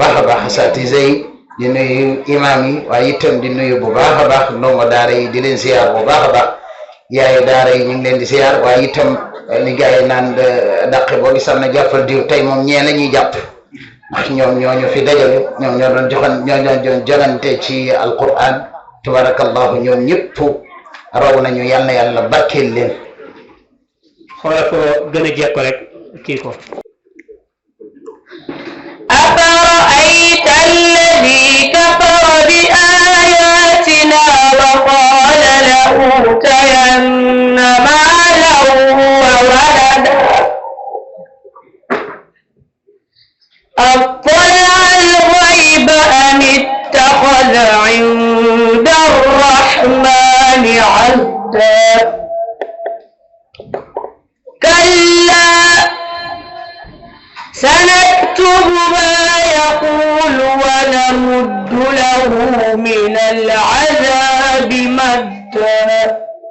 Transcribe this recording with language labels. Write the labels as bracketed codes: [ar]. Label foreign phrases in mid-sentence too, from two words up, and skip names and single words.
[wo] baax a baax asatise yi di nuyu imam yi waaye itam di nuyu bu baax a baax ndongo daara yi di leen ziar bu baax a baax yaayu daara yi ñu ngi leen di ziar waaye itam li gars yi naan dàqe boo gisal na jàppal diw tey moom ñee la ñuy jàpp ndax ñoom ñoo ñu fi dajale ñoom ñoo doon jogante ci alquran tabarakallahu ñoom ñëpp raw nañu yal na yàlla barkeel leen. xoolal ko gën a jekko rek kii ko. [ar] أفرأيت الذي كفر بآياتنا وقال لأوتين مالا وولدا أطلع الغيب أم اتخذ عند الرحمن عهدا كلا سنكتب ما يقول ونمد له من العذاب مدا